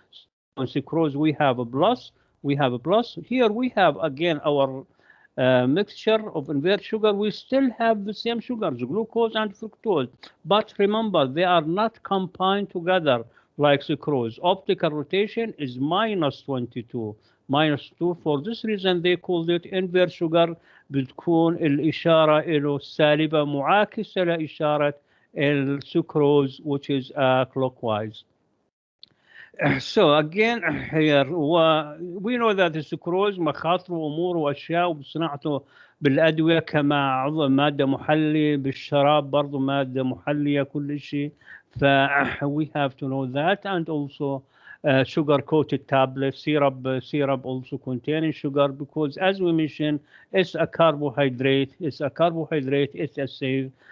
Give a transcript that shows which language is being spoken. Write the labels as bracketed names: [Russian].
[English] So on sucrose we have a plus. Here we have again our mixture of invert sugar. We still have the same sugars, glucose and fructose, but remember they are not combined together like sucrose. Optical rotation is minus 22. For this reason they called it invert sugar. [Arabic] بتكون الإشارة له سالبة معاكسة لإشارة السكروز [English] which is clockwise. So again here we know that [Arabic] السكروز مخاطره واموره واشياء وبصناعته بالادويه كما ماده محليه بالشراب برضه ماده محليه كل شيء. [English] ف we have to know that, and also sugar coated tablets, syrup also containing sugar, because as we mentioned it's a carbohydrate, it's a safe.